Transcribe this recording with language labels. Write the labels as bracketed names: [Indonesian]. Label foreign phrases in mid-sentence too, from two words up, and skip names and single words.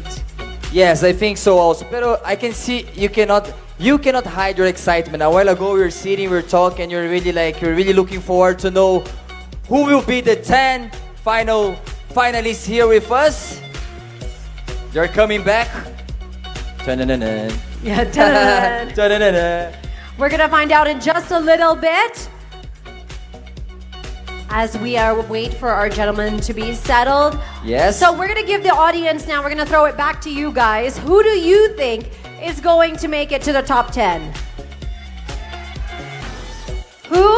[English] Yes, I think so also. Pero I can see you cannot hide your excitement. A while ago we were sitting, we were talking, you're really looking forward to know who will be the 10 finalists here with us. They're coming back. Ta-na-na-na. Yeah, ta-da-da. Ta-da-da-da. We're gonna find out in just a little bit as we wait for our gentlemen to be settled. Yes. So we're gonna give the audience now, we're gonna throw it back to you guys. Who do you think is going to make it to the top 10? Who?